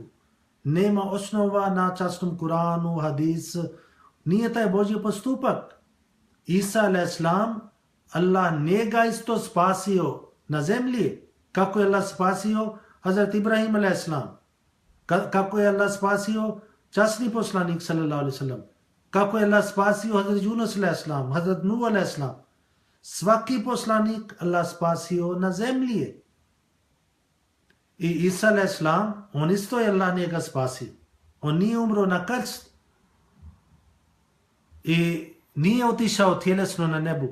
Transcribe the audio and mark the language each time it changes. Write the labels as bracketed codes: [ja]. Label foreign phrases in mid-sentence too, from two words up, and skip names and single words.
[bs] Nema osnova na časnom Kuranu, hadis, nije taj Božji postupak. Isa a.s. Allah njega isto spasio na zemlji. Kako je Allah spasio Hazrat Ibrahim a.s. Kako je Allah spasio časni poslanik [ar] صلى الله عليه وسلم. [bs] Kako je Allah spasio Hazrat Yunus a.s. Hazrat Nuh a.s. Svaki poslanik Allah spasio na zemlji. I Isa a.s. on isto je Allah njega spasio. On nije umro na krst. I nije otišao tjelesno na nebu.